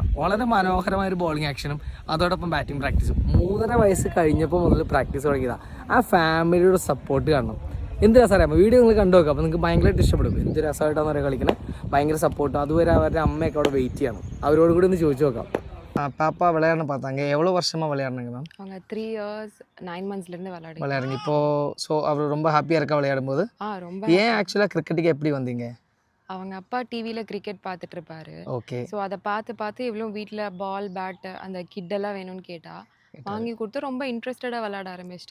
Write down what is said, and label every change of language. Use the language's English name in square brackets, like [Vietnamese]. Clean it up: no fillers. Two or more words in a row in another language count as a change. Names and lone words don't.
[Malayalam] വളരെ മനോഹരമായൊരു [English] bowling action [Malayalam] അതോടൊപ്പം [English] batting practice. [Malayalam] 3.5 വയസ്സ് കഴിഞ്ഞപ്പോൾ മുതൽ പ്രാക്ടീസ് തുടങ്ങിയതാണ്. ആ [English] family support [Malayalam] കാണണം. എന്ത് രസമറിയാമോ? വീഡിയോ നിങ്ങൾ കണ്ടു നോക്കുക, അപ്പോൾ നിങ്ങൾക്ക് ഭയങ്കരമായിട്ട് ഇഷ്ടപ്പെടും. എന്ത് രസമായിട്ടാണെന്ന് പറയാൻ കളിക്കണേ, ഭയങ്കര സപ്പോർട്ടും. അതുവരെ അവരുടെ അമ്മയൊക്കെ അവിടെ വെയിറ്റ് ചെയ്യണം. അവരോട് കൂടി ഒന്ന് ചോദിച്ചു നോക്കാം. [Tamil] பாப்பா விளையாடணும் பார்த்தாங்க. எவ்வளோ வருஷமாக விளையாடுனாங்க மேம்? அவங்க 3 இயர்ஸ் 9 மந்த்ஸ்லேருந்து விளையாடுங்க இப்போது. ஸோ அவர் ரொம்ப ஹாப்பியாக இருக்கா விளையாடும்போது? ரொம்ப. ஏன் ஆக்சுவலாக கிரிக்கெட்டுக்கு எப்படி வந்தீங்க? அவங்க அப்பா டிவியில் கிரிக்கெட் பார்த்துட்டு இருப்பாரு. ஓகே. ஸோ அதை பார்த்து இவ்வளோ வீட்டில் [English] ball bat [Tamil] அந்த கிட்டெல்லாம் வேணும்னு கேட்டா வாங்கி கொடுத்து ரொம்ப இன்ட்ரெஸ்டடாக விளையாட ஆரம்பிச்சிட்டா.